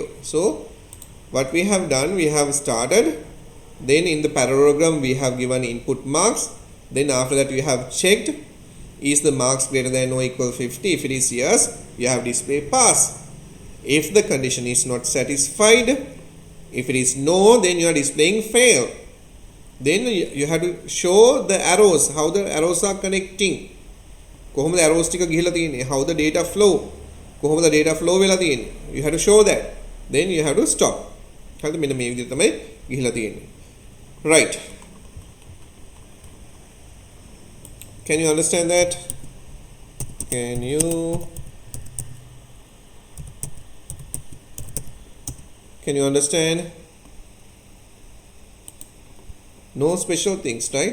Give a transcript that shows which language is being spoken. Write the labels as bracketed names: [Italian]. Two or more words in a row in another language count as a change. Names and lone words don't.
[English] So what we have done, we have started, then in the parallelogram we have given input marks, then after that we have checked is the marks greater than or equal 50. If it is yes, you have display pass. If the condition is not satisfied, if it is no, then you are displaying fail. Then you have to show the arrows, how the arrows are connecting. [Sinhala] කොහොමද arrows ටික ගිහිලා තියෙන්නේ, [English] how the data flow, [Sinhala] කොහොමද [English] data flow [Sinhala] වෙලා තියෙන්නේ, [English] you have to show that. Then you have to stop. [Sinhala] හරිද? මෙන්න මේ විදිහට තමයි ගිහිලා තියෙන්නේ. [English] Right. Can you understand that? Can you understand? No special things, right?